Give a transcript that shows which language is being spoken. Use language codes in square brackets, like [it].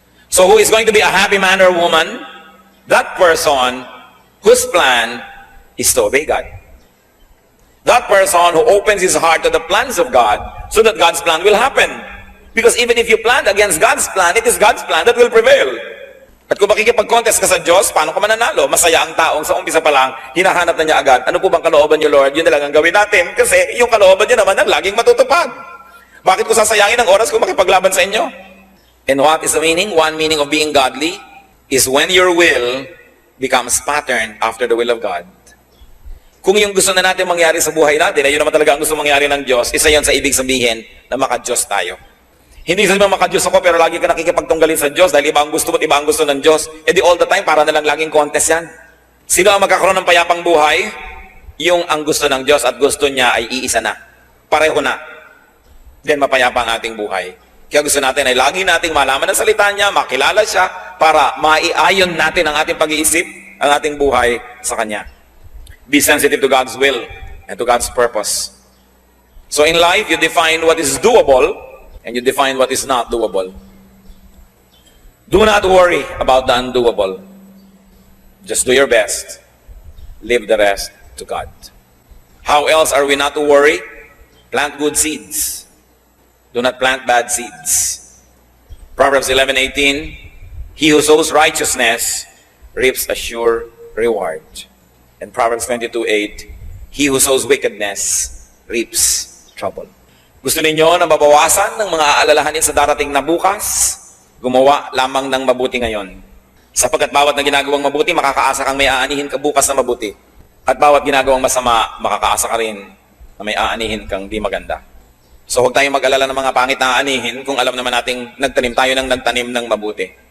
[en] So who is going to be a happy man or woman? That person whose plan is to obey God. That person who opens his heart to the plans of God so that God's plan will happen. Because even if you plan against God's plan, it is God's plan that will prevail. [tl] At kung makikipag-contest ka sa Diyos, paano ka mananalo? Masaya ang taong sa umpisa pa lang, hinahanap na niya agad, ano po bang kalooban niyo, Lord? Yun na lang ang gawin natin. Kasi yung kalooban niyo naman ang laging matutupad. Bakit ko sasayangin ang oras kung makipaglaban sa inyo? [en] And what is the meaning? One meaning of being godly is when your will becomes patterned after the will of God. [tl] Kung yung gusto na natin mangyari sa buhay natin, ay yun naman talaga ang gusto mangyari ng Diyos, isa yun sa ibig sabihin na maka-Diyos tayo. Hindi sabihin maka-Diyos ako, pero lagi ka nakikipagtunggalin sa Diyos dahil iba ang gusto mo at iba ang gusto ng Diyos. E di [en] all the time, [tl] para na lang laging contest yan. Sino ang magkakaroon ng payapang buhay? Yung ang gusto ng Diyos at gusto niya ay iisa na. Pareho na. Then mapayapa ang ating buhay. Kaya gusto natin ay lagi nating malaman ang salita niya, makilala siya, para maiayon natin ang ating pag-iisip, ang ating buhay sa Kanya. [en] Be sensitive to God's will and to God's purpose. So in life, you define what is doable and you define what is not doable. Do not worry about the undoable. Just do your best. Leave the rest to God. How else are we not to worry? Plant good seeds. Do not plant bad seeds. Proverbs 11:18, he who sows righteousness reaps a sure reward. And Proverbs 22:8, he who sows wickedness reaps trouble. [tl] Gusto ninyo na mabawasan ng mga aalalahanin sa darating na bukas? Gumawa lamang ng mabuti ngayon. Sapagkat bawat na ginagawang mabuti, makakaasa kang may aanihin ka bukas na mabuti. At bawat ginagawang masama, makakaasa ka rin na may aanihin kang di maganda. So huwag tayong mag-alala ng mga pangit na aanihin kung alam naman nating nagtanim tayo ng nagtanim ng mabuti.